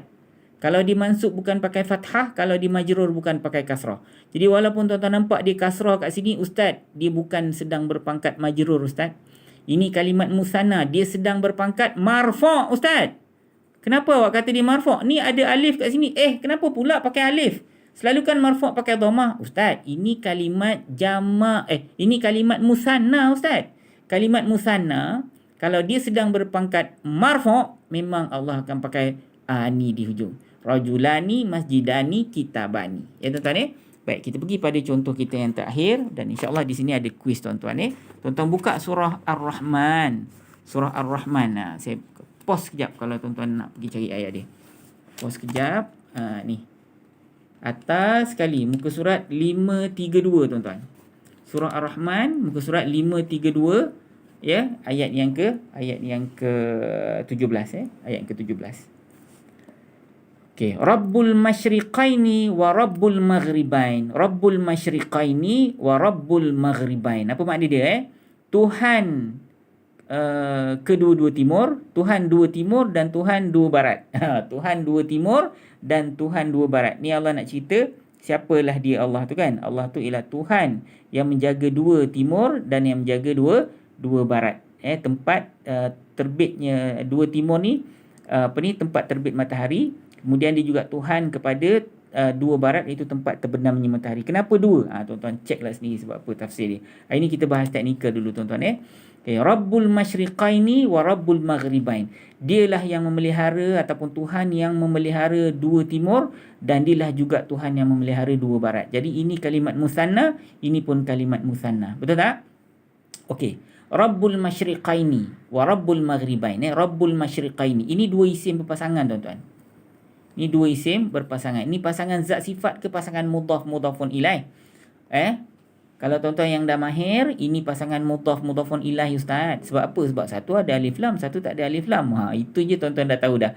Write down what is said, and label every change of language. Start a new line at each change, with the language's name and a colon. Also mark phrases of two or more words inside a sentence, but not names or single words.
Malay: Kalau di mansub bukan pakai fathah, kalau di majrur bukan pakai kasrah. Jadi walaupun tuan-tuan nampak dia kasrah kat sini, ustaz, dia bukan sedang berpangkat majrur ustaz. Ini kalimat musanna, dia sedang berpangkat marfu' ustaz. Kenapa awak kata dia marfu'? Ni ada alif kat sini. Kenapa pula pakai alif? Selalu kan marfu' pakai dhammah. Ustaz, ini kalimat jama' ini kalimat musanna ustaz. Kalimat musanna, kalau dia sedang berpangkat marfu', memang Allah akan pakai ani di hujung.
Arabic: رجلان، مسجدان، كتابان.
Malay: Ya tuan-tuan Baik, kita pergi pada contoh kita yang terakhir dan
Arabic: إن شاء الله
Malay: di sini ada kuis tuan-tuan Tuan-tuan buka surah Ar-Rahman. Surah Ar-Rahman. Saya pause sekejap kalau tuan-tuan nak pergi cari ayat dia. Pause sekejap. Ni. Atas sekali muka surat 532 tuan-tuan. Surah Ar-Rahman muka surat 532 ayat yang ke-17 ayat ke-17. Okey,
Arabic: رب المشرقين ورب المغربين. رب المشرقين ورب المغربين.
Malay: Apa makna dia Tuhan kedua-dua timur, Tuhan dua timur dan Tuhan dua barat. Tuhan dua timur dan Tuhan dua barat. Ni Allah nak cerita siapalah dia Allah tu kan. Allah tu ialah Tuhan yang menjaga dua timur dan yang menjaga dua barat. Tempat terbitnya dua timur ni tempat terbit matahari. Kemudian dia juga Tuhan kepada dua barat, iaitu tempat terbenamnya matahari. Kenapa dua? Tuan-tuan ceklah sendiri sebab apa tafsir dia. Hari ni kita bahas teknikal dulu tuan-tuan Okay,
Arabic: رب المشرقين ورب المغربين.
Malay: Dialah yang memelihara ataupun Tuhan yang memelihara dua timur dan dialah juga Tuhan yang memelihara dua barat. Jadi ini kalimat musanna, ini pun kalimat musanna. Betul tak? Okey.
Arabic: رب المشرقين ورب المغربين. رب المشرقين.
Malay: Ini dua isim berpasangan tuan-tuan. Ini dua isim berpasangan. Ini pasangan zat sifat ke pasangan
Arabic: مضاف-مضاف إليه?
Malay: Kalau tuan-tuan yang dah mahir, ini pasangan
Arabic: مضاف-مضاف إليه
Malay: ustaz. Sebab apa? Sebab satu ada alif lam, satu tak ada alif lam. Itu je tuan-tuan dah tahu dah.